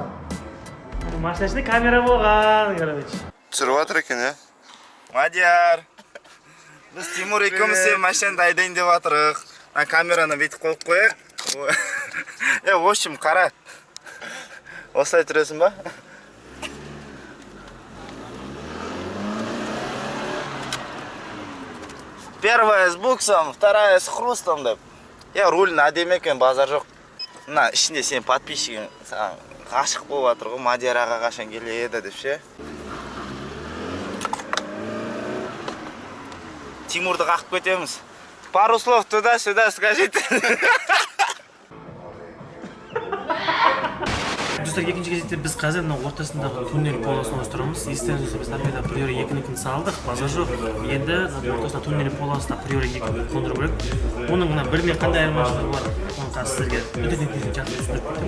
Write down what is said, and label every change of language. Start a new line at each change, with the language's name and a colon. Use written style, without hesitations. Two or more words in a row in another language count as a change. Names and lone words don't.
Kazakh: Машина ішінде камера болған, короче. Түсіріп жатыр екен, е? Мадияр. Біз Тимур екеуміз машинаны айдайын деп жатырық. Камераны бүйтіп қойып қояйық.
Russian: В общем,
Kazakh: қара. Осылай тұресің ба?
Russian: Первая с буксом, вторая с хрустом деп.
Kazakh: Рулін әдемі екен, базар жоқ. Мына ішінде сен подписчигің саған ғашық болып жатыр ғой, Мадияр аға қашан келеді деп ше. Тимурды қақып кетеміз.
Russian: Пару слов туда-сюда скажите.
Kazakh: Достар, екінші кезекте біз қазір ортасындағы туннель полосына тұрамыз. Естеріңізде біз торпеда приори 2-нікін салдық, базар жоқ. Енді ортасында туннель полосына приори 2-ні қондыру керек. Оның біріне қандай айырмашылығы бар, оны қазір сіздерге өтеден жақсы түсіндіріп кеттім.